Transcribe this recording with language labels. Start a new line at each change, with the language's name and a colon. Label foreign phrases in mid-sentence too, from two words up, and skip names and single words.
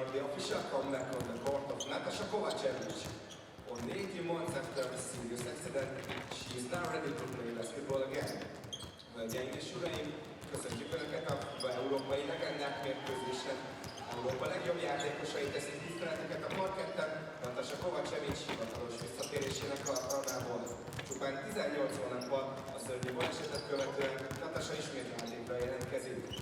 English: official comeback on the court of Natasha Kovacevic. On 18 months after a serious accident, she is now ready to play basketball again.
Hungarian: Hölgyeim és uraim, köszöntjük Önöket a FIBA európai legendák mérkőzésen. Európa legjobb játékosai teszik tiszteleteket a parketten, Natasha Kovacevic hivatalos visszatérésének alkalmából. Csupán 18 hónappal a szörnyű balesetet követően Natasha ismét játékra jelentkezik.